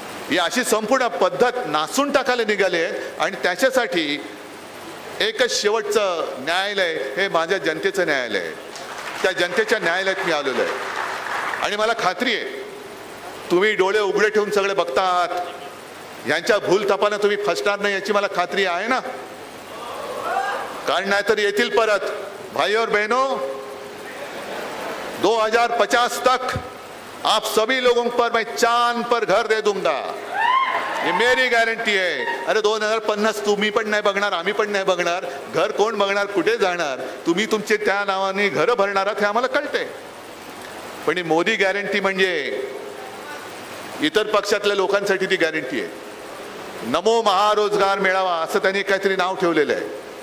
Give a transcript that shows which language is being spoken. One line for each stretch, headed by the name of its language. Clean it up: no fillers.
Marathi: ही अशी संपूर्ण पद्धत नासून टाकायला निघाले आहेत. आणि त्याच्यासाठी एकच शेवटचं न्यायालय हे माझ्या जनतेचं न्यायालय आहे. त्या जनतेच्या न्यायालयात मी आलेलो आहे. आणि मला खात्री आहे तुम्ही डोळे उघडे ठेवून सगळे बघता आहात. यांच्या भूलथापानं तुम्ही फसणार नाही याची मला खात्री आहे ना. कारण नाहीतर येतील परत.
Hindi: भाई और बहनों, 2050 तक आप सभी लोगों पर मैं चांद पर घर दे दूंगा, ये मेरी गॅरंटी
Marathi: आहे. अरे 2050 तुम्ही पण नाही बघणार, आम्ही पण नाही बघणार. घर कोण बघणार, कुठे जाणार? तुम्ही तुमचे त्या नावाने घरं भरणार आहात हे आम्हाला कळते. पण ही मोदी गॅरंटी म्हणजे इतर पक्षातल्या लोकांसाठी ती गॅरंटी आहे. नमो महारोजगार मेळावा असं त्यांनी काहीतरी नाव ठेवलेलं आहे.